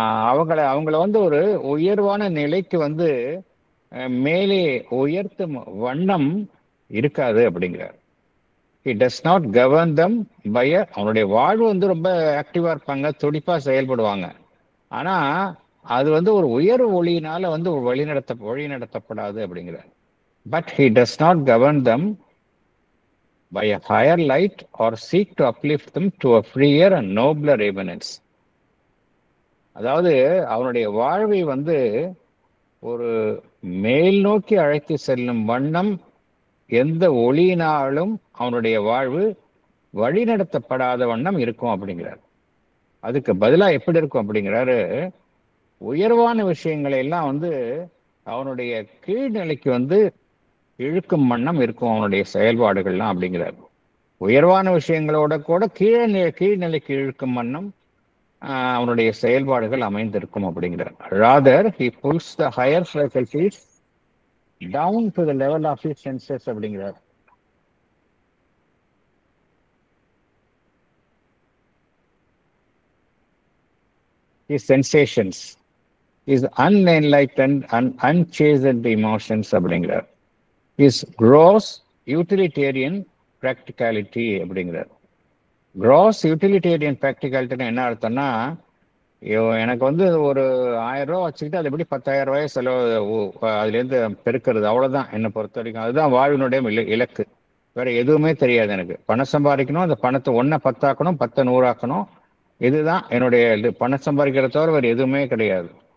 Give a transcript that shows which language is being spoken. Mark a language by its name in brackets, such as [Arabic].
[Tamil] அவங்கள வந்து ஒரு உயர்வான நிலைக்கு வந்து மேலே உயர்த்தும் வண்ணம் இருக்காது அப்படிங்கிறார். [English] He does not govern them by [Tamil] அவனுடைய வாழ்வு வந்து ரொம்ப ஆக்டிவா இருப்பாங்க, துடிப்பா செயல்படுவாங்க. ஆனா அது வந்து ஒரு உயர் ஒளியினால வந்து வழி நடத்தப்படாது அப்படிங்கிறார். [English] But he does not govern them by a higher light or seek to uplift them to a freer and nobler eminence. [Tamil] அதாவது அவனுடைய வாழ்வை வந்து ஒரு மேல் நோக்கி அழைத்து செல்லும் வண்ணம் எந்த ஒளியினாலும் அவனுடைய வாழ்வு வழிநடத்தப்படாத வண்ணம் இருக்கும் அப்படிங்கிறார். அதுக்கு பதிலா எப்படி இருக்கும் அப்படிங்கிறாரு? உயர்வான விஷயங்களை எல்லாம் வந்து அவனுடைய கீழ்நிலைக்கு வந்து இழுக்கும் வண்ணம் இருக்கும் அவனுடைய செயல்பாடுகள்லாம் அப்படிங்கிறார். உயர்வான விஷயங்களோட கூட கீழ்நிலைக்கு இழுக்கும் வண்ணம் அவனுடைய செயல்பாடுகள் அமைந்திருக்கும் அப்படிங்கிறார். [English] Rather he pulls the higher faculties down to the level of his senses [Tamil] அப்படிங்கிறார். [English] His sensations, his unenlightened and unchastened emotions [Tamil] அப்படிங்கிறார். [English] His gross utilitarian practicality [Tamil] அப்படிங்கிறார். gross utilitarian practicality என்ன அர்த்தம்னா, எனக்கு வந்து ஒரு 1000 ரூபா வச்சுக்கிட்டு அது எப்படி 10,000 ரூபாய் செலவு அதுலேருந்து பெருக்கிறது, அவ்வளோதான் என்னை பொறுத்த வரைக்கும். அதுதான் வாழ்வினுடைய இலக்கு. வேற எதுவுமே தெரியாது எனக்கு. பணம் சம்பாதிக்கணும், அந்த பணத்தை 1 10 10 100 இதுதான் என்னுடைய பணம் சம்பாதிக்கிறத தவிர வேறு எதுவுமே கிடையாது.